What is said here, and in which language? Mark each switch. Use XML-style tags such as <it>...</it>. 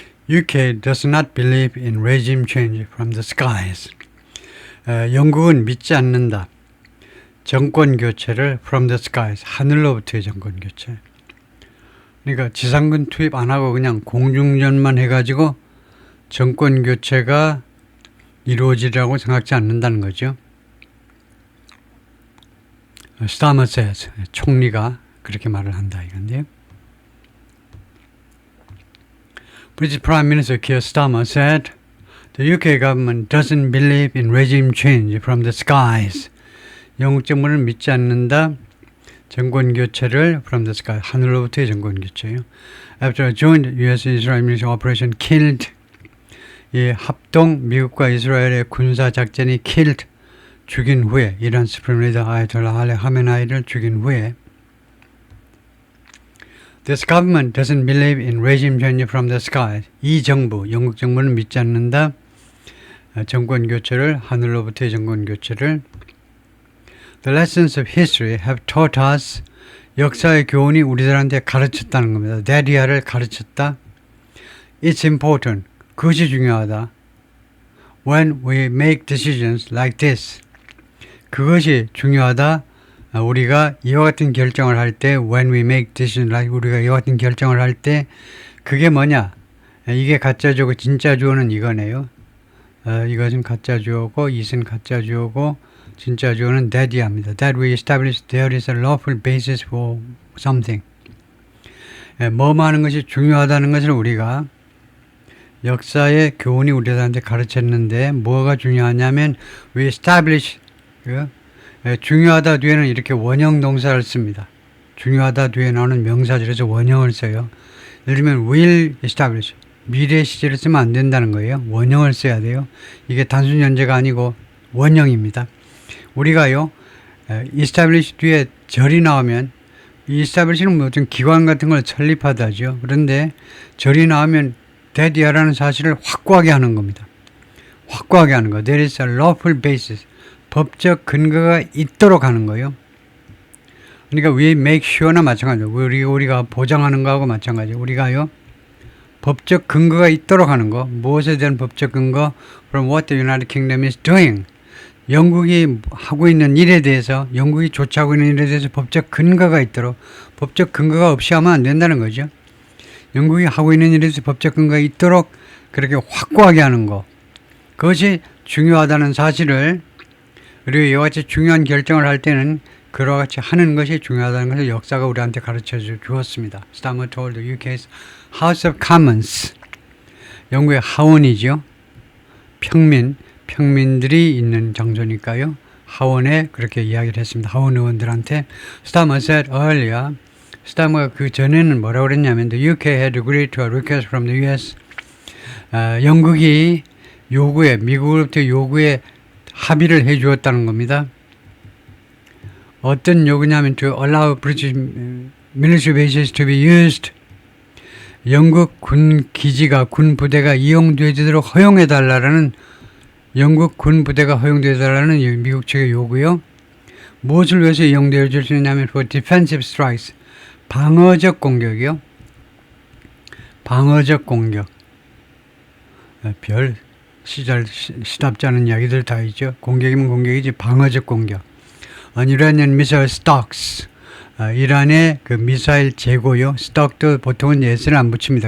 <en>UK does not believe in regime change from the skies.</en> <ko>영국은 믿지 않는다. 정권 교체를</ko> <en>from the skies,</en> <ko>하늘로부터의 정권 교체. 그러니까 지상군 투입 안 하고 그냥 공중전만 해가지고 정권 교체가 이루어지리라고 생각지 않는다는 거죠.</ko> <en>Starmer says,</en> <ko>총리가 그렇게 말을 한다 이건데요.</ko> <en>British Prime Minister Keir Starmer said, the UK government doesn't believe in regime change from the skies.</en> <ko>영국 정부는 믿지 않는다. 정권 교체를 from the sky, 하늘로부터의 정권 교체요.</ko> <en>After a joint US-Israel military operation killed,</en> <ko>이 합동 미국과 이스라엘의 군사 작전이</ko> <en>killed,</en> <ko>죽인 후에, 이란 수프림 리더 아야톨라 알리 하메나이를 죽인 후에</ko> <en>This government doesn't believe in regime change from the sky.</en> <ko>이 정부, 영국 정부는 믿지 않는다. 정권 교체를, 하늘로부터의 정권 교체를.</ko> <en>The lessons of history have taught us.</en> <ko>역사의 교훈이 우리들한테 가르쳤다는 겁니다. 데리아를 가르쳤다.</ko> <en>It's important.</en> <ko>그것이 중요하다.</ko> <en>When we make decisions like this.</en> <ko>그것이 중요하다. 우리가 이와 같은 결정을 할 때</ko> <en>when we make decisions like</en> <ko>우리가 이와 같은 결정을 할 때 그게 뭐냐? 이게 가짜 주어고 진짜 주어는 이거네요. 이것은 가짜 주어고 이것은 가짜 주어고 진짜 주어는 that이합니다.</ko> <en>That we establish there is a lawful basis for something.</en> <ko>뭐뭐 하는 것이 중요하다는 것을 우리가 역사의 교훈이 우리들한테 가르쳤는데 뭐가 중요하냐면</ko> <en>we establish</en> <ko>중요하다 뒤에는 이렇게 원형 동사를 씁니다. 중요하다 뒤에 나오는 명사절에서 원형을 써요. 예를 들면 will establish 미래 시제를 쓰면 안 된다는 거예요. 원형을 써야 돼요. 이게 단순 현재가 아니고 원형입니다. 우리가요 establish 뒤에 절이 나오면 이 establish는 뭐 어떤 기관 같은 걸 설립하다죠. 그런데 절이 나오면 that이라는 사실을 확고하게 하는 겁니다. 확고하게 하는 거.</ko> <en>There is a lawful basis.</en> <ko>법적 근거가 있도록 하는 거예요. 그러니까</ko> <en>we make sure</en> <ko>나 마찬가지죠. 우리가 보장하는 거하고 마찬가지죠. 우리가요 법적 근거가 있도록 하는 거. 무엇에 대한 법적 근거?</ko> <en>From what the United Kingdom is doing.</en> <ko>영국이 하고 있는 일에 대해서, 영국이 조치하고 있는 일에 대해서 법적 근거가 있도록. 법적 근거가 없이 하면 안 된다는 거죠. 영국이 하고 있는 일에 대해서 법적 근거가 있도록 그렇게 확고하게 하는 거. 그것이 중요하다는 사실을 그리고 이와 같이 중요한 결정을 할 때는 그와 같이 하는 것이 중요하다는 것을 역사가 우리한테 가르쳐 주었습니다.</ko> <en>Starmer told the UK's House of Commons.</en> <ko>영국의 하원이죠. 평민들이 있는 장소니까요. 하원에 그렇게 이야기를 했습니다. 하원 의원들한테.</ko> <en>Starmer said earlier.</en> <ko>스타머가 그 전에는 뭐라고 그랬냐면</ko> <en>The UK had agreed to a request from the US.</en> <ko>영국이 요구에, 미국으로부터 요구에 합의를 해 주었다는 겁니다. 어떤 요구냐면</ko> <en>to allow British military bases to be used.</en> <ko>영국 군 기지가, 군 부대가 이용되도록 허용해 달라는 영국 군 부대가 허용되어 달라는 미국 측의 요구요. 무엇을 위해서 이용되어 줄 수 있냐면</ko> <en>for defensive strikes.</en> <ko>방어적 공격이요. 방어적 공격. 별 시답지 않은 이야기들 다 있죠. 공격이면 공격이지 방어적 공격.</ko> <en>Iranian missile stocks.</en> <ko>이란의 그 미사일 재고요. 스톡도 보통은 예스를 안 붙입니다.</ko>